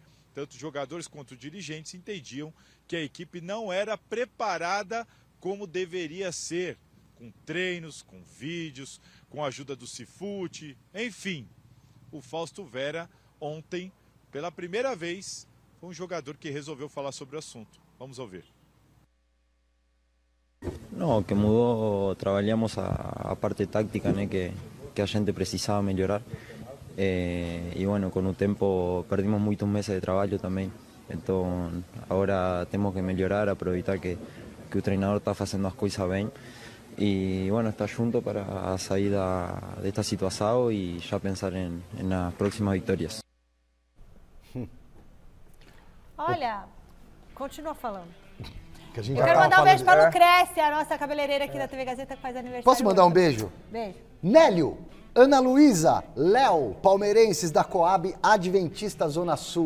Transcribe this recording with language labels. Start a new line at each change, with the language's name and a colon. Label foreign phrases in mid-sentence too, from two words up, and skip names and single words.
Portuguese: Tanto jogadores quanto dirigentes entendiam que a equipe não era preparada como deveria ser, com treinos, com vídeos, com a ajuda do Cifute, enfim. O Fausto Vera, ontem, pela primeira vez, foi um jogador que resolveu falar sobre o assunto. Vamos ouvir.
Spanish: No, que mudó, trabajamos
Portuguese: a parte
Spanish: táctica,
Portuguese: né, que a gente precisaba melhorar.
Spanish: Y bueno, con un tiempo perdimos muchos meses de trabajo también. Entonces, ahora tenemos que melhorar, aprovechar que
Portuguese: o treinador
Spanish: está haciendo las cosas bien. Y bueno, está junto para salir de esta situación y ya pensar en las próximas victorias.
Portuguese: Olha, continua falando. Que a gente Eu já quero tava mandar um beijo falando- pra Lucrécia, a nossa cabeleireira aqui da TV Gazeta que faz aniversário. Posso mandar um hoje. beijo? Beijo. Nélio, Ana Luísa, Léo, palmeirenses da Coab Adventista Zona Sul.